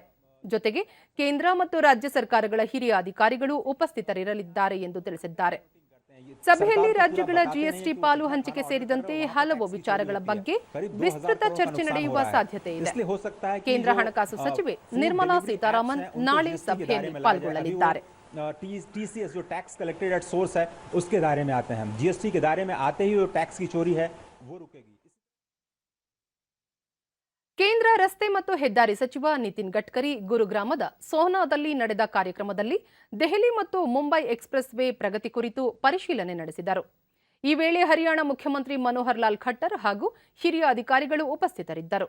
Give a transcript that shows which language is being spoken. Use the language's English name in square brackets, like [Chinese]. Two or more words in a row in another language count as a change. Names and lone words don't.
[Kannada] ಜೊತೆಗೆ ಕೇಂದ್ರ ಮತ್ತು ರಾಜ್ಯ ಸರ್ಕಾರಗಳ ಹಿರಿಯ ಅಧಿಕಾರಿಗಳು ಉಪಸ್ಥಿತರಿರಲಿದ್ದಾರೆ ಎಂದು ತಿಳಿಸಿದ್ದಾರೆ. ಸಭೆಯಲ್ಲಿ ರಾಜ್ಯಗಳ ಜಿಎಸ್ಟಿ ಪಾಲು ಹಂಚಿಕೆ ಸೇರಿದಂತೆ ಹಲವು ವಿಚಾರಗಳ ಬಗ್ಗೆ ವಿಸ್ತೃತ ಚರ್ಚೆ ನಡೆಯುವ ಸಾಧ್ಯತೆ ಇದೆ. ಕೇಂದ್ರ ಹಣಕಾಸು ಸಚಿವೆ ನಿರ್ಮಲಾ ಸೀತಾರಾಮನ್ ನಾಳೆ ಸಭೆಯಲ್ಲಿ ಪಾಲ್ಗೊಳ್ಳಲಿದ್ದಾರೆ. [Hindi] टीसीएस जो [English] tax collected at source [Hindi] है उसके दायरे में आते हैं हम। जीएसटी के दायरे में आते ही जो टैक्स की चोरी है वो रुकेगी. [Kannada] ಕೇಂದ್ರ ರಸ್ತೆ ಮತ್ತು ಹೆದ್ದಾರಿ ಸಚಿವ ನಿತಿನ್ ಗಡ್ಕರಿ ಗುರುಗ್ರಾಮದ ಸೋಹನಾದಲ್ಲಿ ನಡೆದ ಕಾರ್ಯಕ್ರಮದಲ್ಲಿ ದೆಹಲಿ ಮತ್ತು ಮುಂಬೈ ಎಕ್ಸ್‌ಪ್ರೆಸ್ ವೇ ಪ್ರಗತಿ ಕುರಿತು ಪರಿಶೀಲನೆ ನಡೆಸಿದರು. ಈ ವೇಳೆ ಹರಿಯಾಣ ಮುಖ್ಯಮಂತ್ರಿ ಮನೋಹರ್ ಲಾಲ್ ಖಟ್ಟರ್ ಹಾಗೂ ಹಿರಿಯ ಅಧಿಕಾರಿಗಳು ಉಪಸ್ಥಿತರಿದ್ದರು.